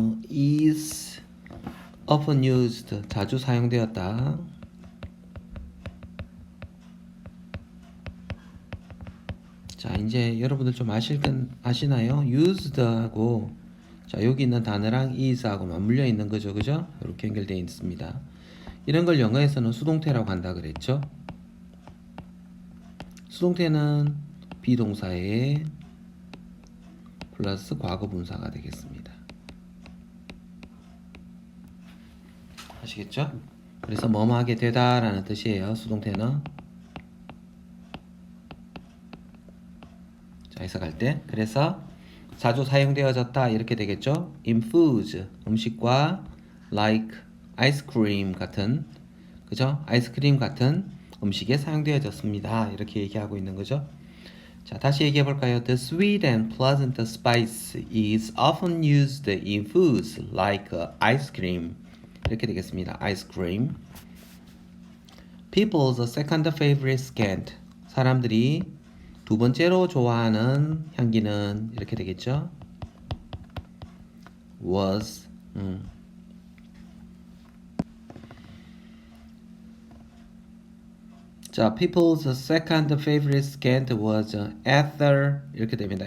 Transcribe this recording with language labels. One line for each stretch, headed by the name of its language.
English: is often used
Korean: 자주 사용되었다. 자, 이제 여러분들 좀 아시나요? used하고 자, 여기 있는 단어랑 is하고 맞물려 있는 거죠. 그죠? 이렇게 연결되어 있습니다. 이런 걸 영어에서는 수동태라고 한다 그랬죠? 수동태는 비동사에 플러스 과거 분사가 되겠습니다. 아시겠죠? 그래서 뭐뭐 하게 되다 라는 뜻이에요. 수동태는. 자, 해석할 때. 그래서 자주 사용되어졌다 이렇게 되겠죠?
English: in foods
Korean: 음식과
English: like ice cream
Korean: 같은 그죠? 아이스크림 같은 음식에 사용되어졌습니다. 이렇게 얘기하고 있는 거죠. 자, 다시 얘기해 볼까요?
English: The sweet and pleasant spice is often used in foods like ice cream.
Korean: 이렇게 되겠습니다. ice cream.
English: People's second favorite scent.
Korean: 사람들이 두 번째로 좋아하는 향기는 이렇게 되겠죠.
English: was 자, people's second favorite scent was ether
Korean: 이렇게 됩니다.